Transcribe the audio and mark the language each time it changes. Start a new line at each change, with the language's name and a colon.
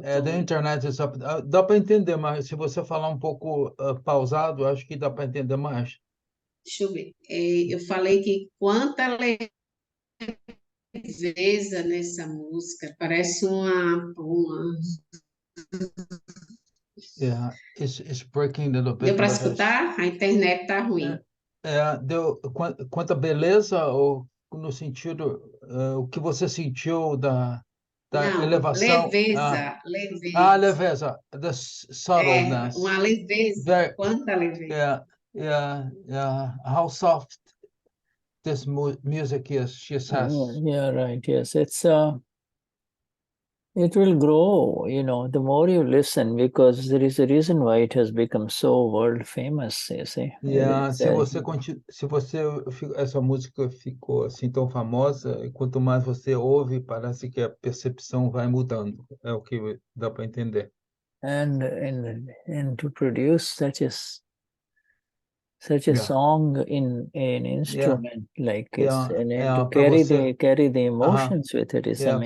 Portuguese: Da internet dá para entender, mas se você falar um pouco pausado, acho que dá para entender mais. Deixa eu ver. Eu falei que quanta leveza nessa música. Parece uma...
English: Yeah, it's breaking a little bit.
Portuguese: Deu para escutar? A internet está ruim. Deu quanta beleza, ou no sentido, o que você sentiu da Não, elevação. leveza, leveza.
English: Leveza, the subtleness.
Portuguese: Uma leveza, quanta leveza.
English: Yeah. How soft this music is, she says. Yeah, right. Yes, it will grow, the more you listen, because there is a reason why it has become so world famous, you see.
Portuguese: Yeah, se você essa música ficou assim tão famosa, e quanto mais você ouve, parece que a percepção vai mudando. É o que dá para entender.
English: And to produce such a song in an instrument like this, and to carry the emotions with it is amazing.